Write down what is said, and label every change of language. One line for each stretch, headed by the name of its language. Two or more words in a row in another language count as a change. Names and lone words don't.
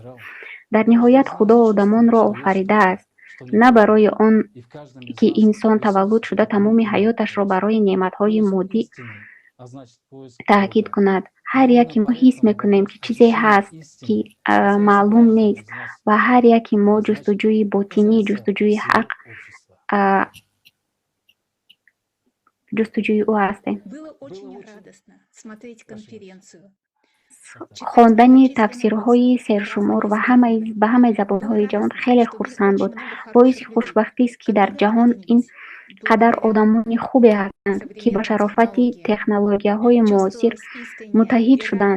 Tajik: Дар ниҳоят Худо одамонро офаридааст, на барои он ки инсон таваллуд шуда тамоми ҳаёташро барои неъматҳои моддӣ таъкид кунад. ҳар яки мо ҳис мекунем ки чизе ҳаст ки маълум нест ва ҳар яки мо ҷустуҷӯи ботинӣ, ҷустуҷӯи ҳақ, ҷустуҷӯи ӯ ҳастем.
Russian: Было очень радостно смотреть конференцию.
Tajik: хондани тафсирҳои сершумор ва ба ҳамаи забонҳои ҷаҳон хеле хурсанд буд. боиси хушбахтист ки дар ҷаҳон ин қадар одамони хубе ҳастанд ки ба шарофати технологияҳои муосир муттаҳид шуданд.